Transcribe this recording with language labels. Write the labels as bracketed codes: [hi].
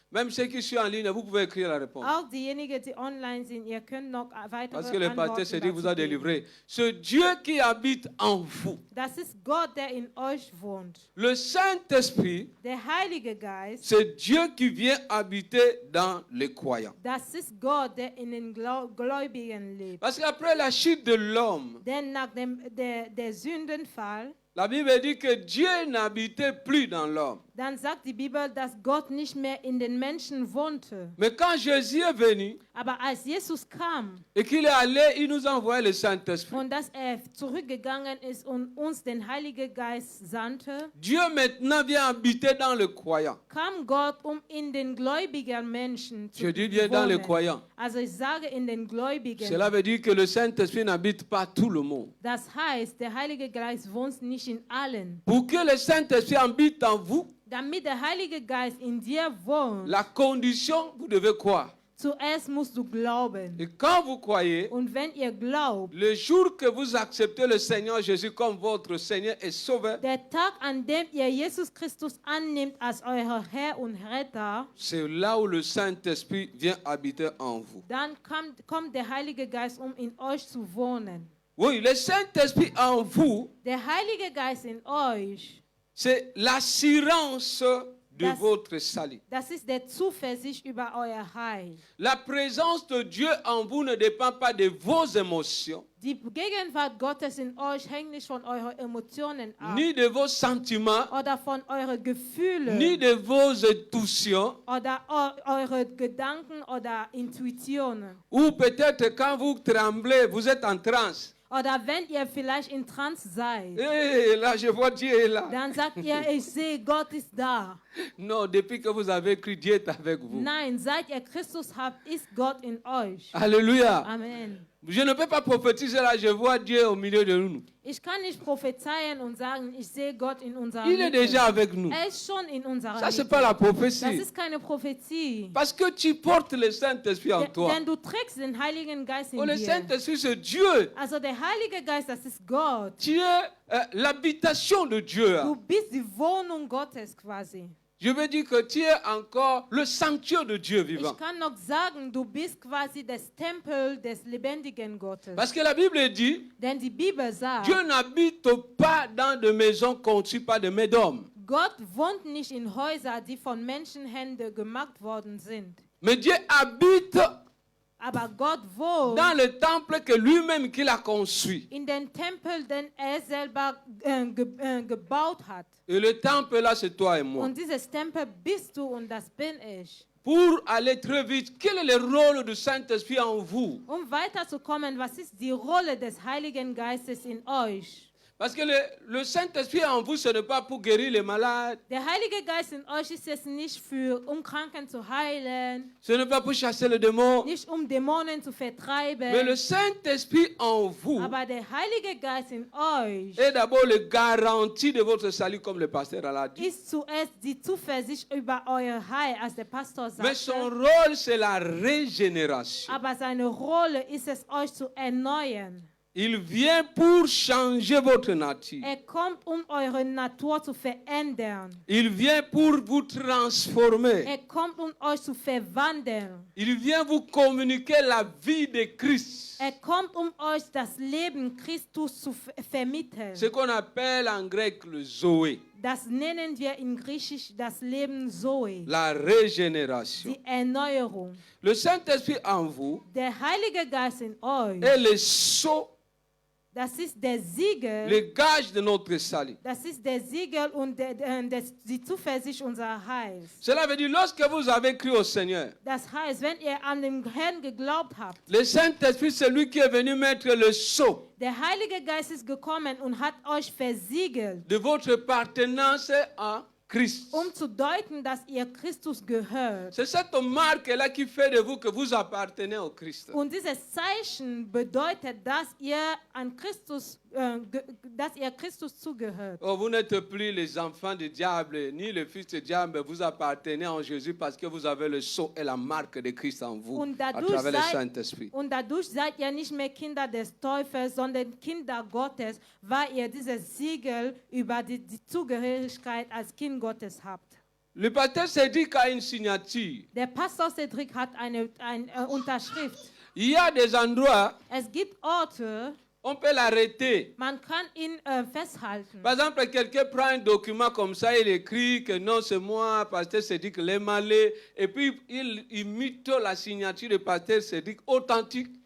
[fr] Même ceux qui sont en ligne, vous pouvez écrire la réponse. [de] Auch diejenigen, die online sind, ihr könnt noch weitere [fr] Parce que le pasteur [de] Antworten [fr] s'est dit, vous [de] dazu [fr] a [de] geben. [fr] délivré. Ce Dieu qui habite en vous. [de] Das ist Gott, der in euch wohnt. [fr] Le Saint-Esprit, [de] Der Heilige Geist, [fr] c'est Dieu qui vient habiter dans les croyants. [de] das ist Gott, der in den Gläubigen lebt. [fr] Parce qu'après la chute de l'homme, [de] Denn nach der Sündenfall, [fr] la Bible dit que Dieu n'habitait plus dans l'homme. [de] dann sagt die Bibel, dass Gott nicht mehr in den Menschen wohnte. [fr] Mais quand Jésus est venu [de] Aber als Jesus kam [fr] et qu'il est allé, il nous a envoyé le Saint-Esprit. [de] und dass er zurückgegangen ist und uns den Heiligen Geist sandte, [fr] Dieu maintenant vient habiter dans le croyant. [de] kam Gott, um in den gläubigen Menschen zu [fr] Je dis bien dans les [de] wohnen. [fr] croyants. [de] Also ich sage in den Gläubigen. [fr] Cela veut dire que le Saint-Esprit n'habite pas tout le monde. [de] Das heißt, der Heilige Geist wohnt nicht in allen. [fr] Pour que le Saint-Esprit habite en vous, [de] Damit der Heilige Geist in dir wohnt, [fr] la condition, vous devez croire. [de] zuerst musst du glauben. [fr] Et quand vous croyez, [de] Und wenn ihr glaubt, [fr] le jour que vous acceptez le Seigneur Jésus comme votre Seigneur et Sauveur, [de] der Tag, an dem ihr Jesus Christus annimmt als euer Herr und Retter, [fr] c'est là où le Saint-Esprit vient habiter en vous. [de] dann kommt der Heilige Geist, um in euch zu wohnen. [fr] Oui, le Saint-Esprit en vous, [de] Der Heilige Geist in euch, [fr] c'est l'assurance de [de] Das- [fr] votre salut. [de] das ist der Zuversicht über euer Heil. [fr] La présence de Dieu en vous ne dépend pas de vos émotions, [de] Die Gegenwart Gottes in euch hängt nicht von euren Emotionen ab [fr] ni de vos sentiments, [de] oder von euren Gefühlen [fr] ni de vos intuitions, [de] oder eure Gedanken oder Intuitionen. [fr] ou peut-être quand vous tremblez, vous êtes en transe. [de] Oder wenn ihr vielleicht in Trance seid, [fr] Et là, je vois Dieu est là. [de] dann sagt ihr, ich sehe, Gott ist da. [fr] Non, depuis que vous avez cru, Dieu est avec vous. [de] Nein, seit ihr Christus habt, ist Gott in euch. [fr] Alléluia. [de] Amen. [fr] Je ne peux pas prophétiser là, je vois Dieu au milieu de nous. [de] Ich kann nicht prophezeien und sagen, ich sehe Gott in unserer [fr] Il est déjà avec nous. [de] Er ist schon in unserer [fr] Ça, c'est [de] Mitte. [fr] pas la [de] Das [fr] prophétie. [de] ist keine Prophetie. [fr] Parce que tu portes le Saint-Esprit en toi. [de] Denn du trägst den Heiligen Geist in [fr] Oh, le [de] dir. [fr] Saint-Esprit, c'est Dieu. [de] Also der Heilige Geist, das ist Gott. [fr] Tu es l'habitation de Dieu. [de] Du bist die Wohnung Gottes quasi. [fr] Je veux dire que tu es encore le sanctuaire de Dieu vivant. [de] Ich kann noch sagen, du bist quasi das Tempel des lebendigen Gottes. [fr] Parce que la Bible dit, [de] Denn die Bibel sagt, [fr] Dieu n'habite pas dans de maisons conçues par des mains d'hommes. [de] Gott wohnt nicht in Häusern, die von Menschenhänden gemacht worden sind. [fr] Mais Dieu habite [de] Aber Gott wohnt [fr] dans le temple que lui-même qu'il a construit. [de] in den Tempel, den er selber gebaut hat. [fr] Et le temple là, c'est toi et moi. [de] Und dieses Tempel bist du und das bin ich. [fr] Pour aller très vite, quel est le rôle du Saint-Esprit en vous? [de] Weiterzukommen, was ist die Rolle des Heiligen Geistes in euch? [fr] Parce que le Saint-Esprit en vous, ce n'est pas pour guérir les malades. [de] Der Heilige Geist in euch ist es nicht Kranken zu heilen, [fr] Ce n'est pas pour chasser les démons. [de] nicht Dämonen zu [fr] Mais le [de] vertreiben. [fr] Saint-Esprit en vous [de] Aber der Heilige Geist in euch [fr] est d'abord le garantie de votre salut, comme le pasteur l'a dit. [de] ist zuerst die Zuversicht über euer Heil, als der Pastor [fr] Mais son [de] sagte. [fr] rôle, c'est la régénération. [de] Aber seine Rolle ist es, euch zu erneuern. [fr] Il vient pour changer votre nature. [de] Kommt, eure Natur zu verändern. [fr] Il vient pour vous transformer. [de] Kommt, euch zu verwandeln. [fr] Il vient vous communiquer la vie de Christ. [de] Kommt, euch das Leben Christus zu vermitteln. [fr] Ce qu'on appelle en grec le Zoé. [de] Das nennen wir in Griechisch das Leben Zoe. [fr] La régénération. [de] Die Erneuerung. [fr] Le Saint-Esprit en vous [de] Der Heilige Geist in euch. [fr] est le sceau, [de] Das ist der Siegel. [fr] le gage de notre salut. [de] Das ist der Siegel und die Zuversicht unserer Heils. [fr] Cela veut dire, lorsque vous avez cru au Seigneur, [de] Das heißt, wenn ihr an den Herrn geglaubt habt, [fr] le Saint-Esprit, c'est lui qui est venu mettre le sceau [de] der Heilige Geist ist gekommen und hat euch versiegelt, [fr] de votre appartenance à Christ. [de] zu deuten, dass ihr Christus gehört. [fr] C'est cette marque-là qui fait de vous que vous appartenez au Christ. [de] Und dieses Zeichen bedeutet, dass ihr an Christus, dass ihr Christus zugehört. [fr] Oh, vous n'êtes plus les enfants du diable, ni le fils du diable, mais vous appartenez en Jésus parce que vous avez le sceau et la marque de Christ en vous, [de] Und [fr] à [de] dadurch, [fr] travers le Saint-Esprit. [de] seid ihr nicht mehr Kinder des Teufels, sondern Kinder Gottes, weil ihr dieses Siegel über die Zugehörigkeit als Kind Gottes habt. [fr] Le pasteur Cédric a une signature. [de] Der Pastor Cedric hat eine Unterschrift. [fr] Il y a des endroits, [de] Es gibt Orte, [fr] on peut l'arrêter. [de] man kann ihn festhalten. [fr] Par exemple, quelqu'un prend un document comme ça, il écrit que non, c'est moi, pasteur Cédric Lemalé, et puis il imite la signature de pasteur Cédric authentique.